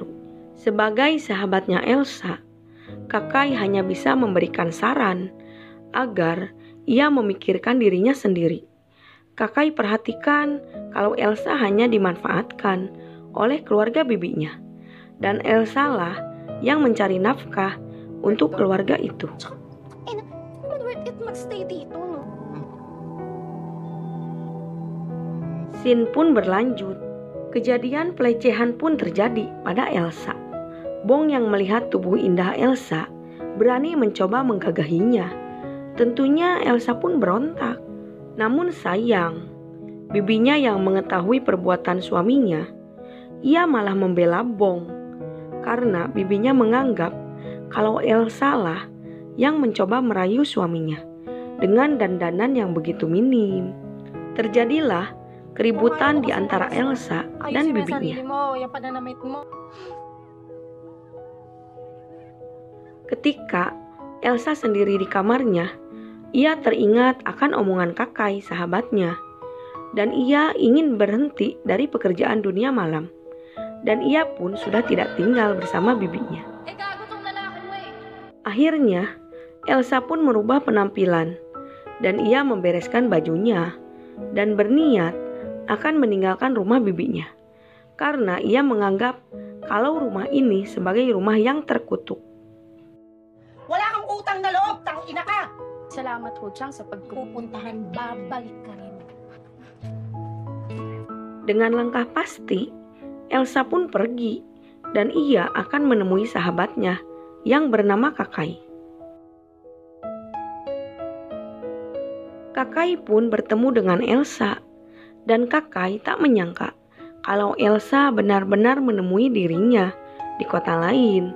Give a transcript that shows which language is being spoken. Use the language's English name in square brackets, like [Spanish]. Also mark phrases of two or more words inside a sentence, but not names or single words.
[Indonesian] Sebagai sahabatnya Elsa, Kakai hanya bisa memberikan saran agar ia memikirkan dirinya sendiri. Kakai perhatikan kalau Elsa hanya dimanfaatkan oleh keluarga bibinya dan Elsa lah yang mencari nafkah untuk keluarga itu. [Filipino] Naman [English] worth it [Filipino] magstay dito, no? [Indonesian] Scene pun berlanjut. Kejadian pelecehan pun terjadi pada Elsa. Bong yang melihat tubuh indah Elsa berani mencoba menggagahinya. Tentunya Elsa pun berontak. Namun sayang, bibinya yang mengetahui perbuatan suaminya, ia malah membela Bong karena bibinya menganggap kalau Elsa lah yang mencoba merayu suaminya dengan dandanan yang begitu minim. Terjadilah keributan di antara Elsa dan bibinya. [Filipino] Mo, yung pananamit mo. [Indonesian] Ketika Elsa sendiri di kamarnya, ia teringat akan omongan Kakai sahabatnya, dan ia ingin berhenti dari pekerjaan dunia malam, dan ia pun sudah tidak tinggal bersama bibinya. [Filipino] Gago tong lalaki mo eh. [Indonesian] Akhirnya, Elsa pun merubah penampilan, dan ia membereskan bajunya, dan berniat akan meninggalkan rumah bibinya, karena ia menganggap kalau rumah ini sebagai rumah yang terkutuk. [Filipino] Wala kang utang na loob, tang ina ka. Salamat ho, Chang, sa pagpupuntahan. Babalik ka rin. [Indonesian] Dengan langkah pasti, Elsa pun pergi dan ia akan menemui sahabatnya yang bernama Kakai. Kakai pun bertemu dengan Elsa dan Kakai tak menyangka kalau Elsa benar-benar menemui dirinya di kota lain.